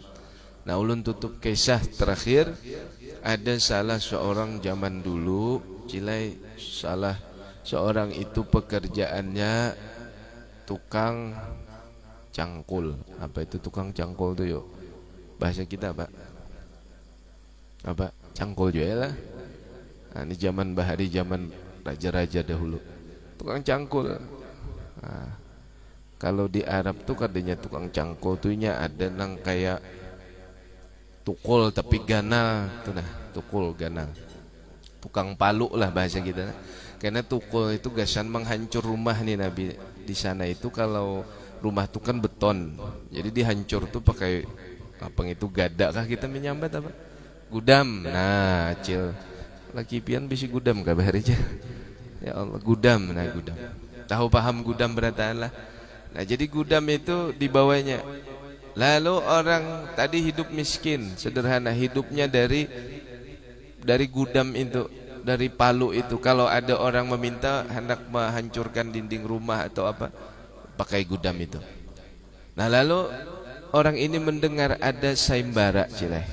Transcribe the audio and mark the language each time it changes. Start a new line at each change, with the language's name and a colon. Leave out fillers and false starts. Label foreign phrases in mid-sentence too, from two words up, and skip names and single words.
Banjar: Nah, ulun tutup kisah terakhir. Ada salah seorang zaman dulu, cilai salah seorang itu pekerjaannya tukang cangkul. Apa itu tukang cangkul tuh yuk? Bahasa kita Pak? Apa? Cangkul juga lah. Nah, ini zaman bahari, zaman raja-raja dahulu. Tukang cangkul. Nah, kalau di Arab tuh katanya tukang cangkul tuhnya ada nang kayak tukul tapi ganal tuh, nah tukul ganal. Tukang palu lah bahasa kita. Karena tukul itu gasan menghancur rumah nih Nabi. Di sana itu kalau rumah tuh kan beton. Jadi dihancur tuh pakai apa itu, gada kah kita menyambat apa? Gudam. Nah, acil. Laki pian bisi gudam kabar aja. Ya Allah, gudam. Nah, gudam. Tahu paham gudam berataan lah. Nah, jadi gudam itu dibawanya. Lalu orang tadi hidup miskin, sederhana, hidupnya dari gudam itu, dari palu itu. Kalau ada orang meminta hendak menghancurkan dinding rumah atau apa, pakai gudam itu. Nah, lalu orang ini mendengar ada sayembara, cileh.